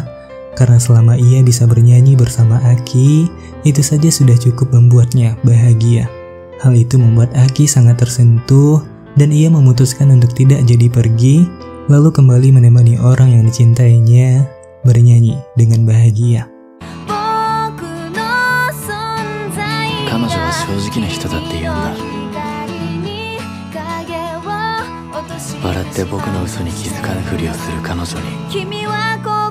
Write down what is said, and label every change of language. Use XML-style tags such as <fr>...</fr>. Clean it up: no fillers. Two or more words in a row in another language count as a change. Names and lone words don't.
<id>Karena selama ia bisa bernyanyi bersama Aki, itu saja sudah cukup membuatnya bahagia. Hal itu membuat Aki sangat tersentuh dan ia memutuskan untuk tidak jadi pergi, lalu kembali menemani orang yang dicintainya bernyanyi dengan bahagia.</id> <ja>彼女は正直な人だって言うんだ。笑って僕の嘘に気づかぬふりをする彼女に</ja>